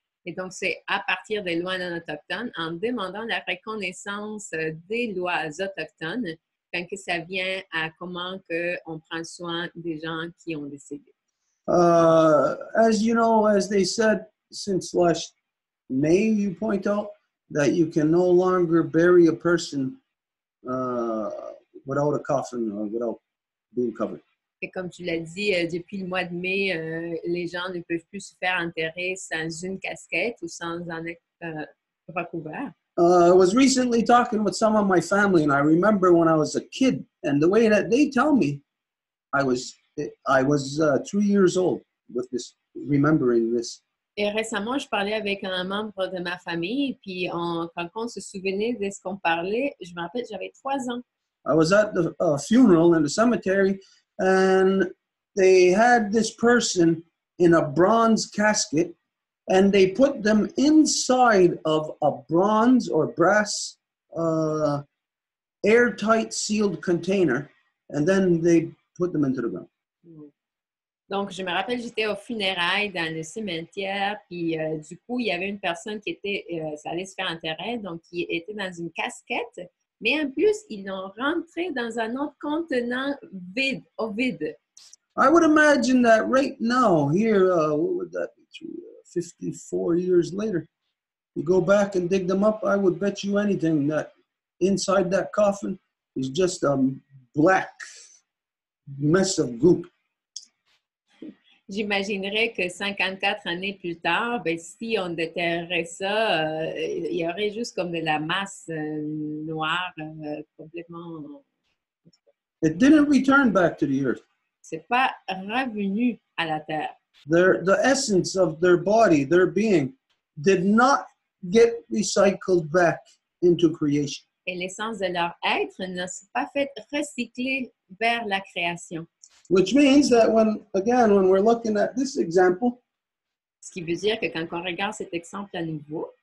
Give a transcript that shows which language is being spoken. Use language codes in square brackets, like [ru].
[fr] Et donc, c'est à partir des lois non autochtones, en demandant la reconnaissance des lois autochtones, quand que ça vient à comment que on prend soin des gens qui ont décédé. [en] As you know, as they said since last May, you point out that you can no longer bury a person without a coffin or without being covered. [fr] Et comme tu l'as dit, depuis le mois de mai, les gens ne peuvent plus se faire enterrer sans une casquette ou sans en être recouvert. [en] I was recently talking with some of my family, and I remember when I was a kid, and the way that they tell me, I was 3 years old with this, remembering this. [fr] Et récemment, je parlais avec un membre de ma famille, puis quand on se souvenait de ce qu'on parlait, je me rappelle, j'avais 3 ans. [en] I was at the funeral in the cemetery, and they had this person in a bronze casket, and they put them inside of a bronze or brass airtight sealed container, and then they put them into the ground. [fr] Donc, je me rappelle, j'étais au funérailles dans le cimetière, puis du coup, il y avait une personne qui était, ça allait se faire enterrer, donc qui était dans une casquette, mais en plus, ils l'ont rentré dans un autre contenant vide, au vide. [en] I would imagine that right now, here, what would that be, 54 years later. You go back and dig them up, I would bet you anything that inside that coffin is just a black mess of goop. [fr] J'imaginerais que 54 années plus tard, ben, si on déterrait ça, il y aurait juste comme de la masse noire complètement. [en] It didn't return back to the earth. [fr] C'est pas revenu à la terre. [en] The essence of their body, their being, did not get recycled back into creation. [fr] Et l'essence de leur être ne s'est pas fait recycler vers la création. [en] Which means that when we're looking at this example, [fr] Ce qui veut dire que quand on regarde cet exemple à nouveau,